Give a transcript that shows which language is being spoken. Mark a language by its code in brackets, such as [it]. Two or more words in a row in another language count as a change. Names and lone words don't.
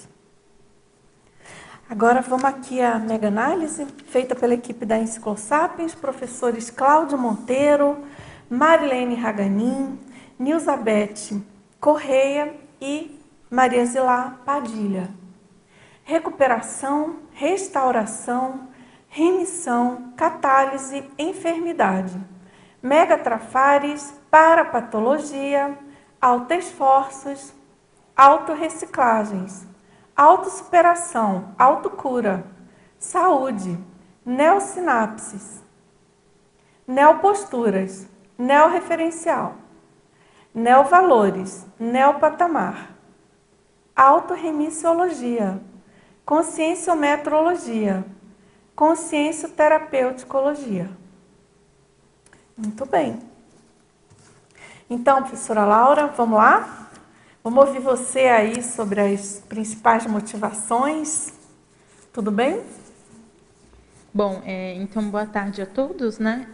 [pt] Agora vamos aqui à mega-análise, feita pela equipe da Enciclosapiens, professores Cláudio Monteiro, Marilene Raganin, Nilzabeth Correia e Maria Zilá Padilha. recuperação, restauração, remissão, catálise, enfermidade, megatrafares, parapatologia, autoesforços, autorreciclagens, autossuperação, autocura, saúde, neosinapses, neoposturas, neorreferencial, neovalores, neopatamar, autorremissiologia, conscienciometrologia, consciencioterapeuticologia. Muito bem. Então, professora Laura, vamos lá? Vamos ouvir você aí sobre as principais motivações. Tudo bem? Bom, então boa tarde a todos, né?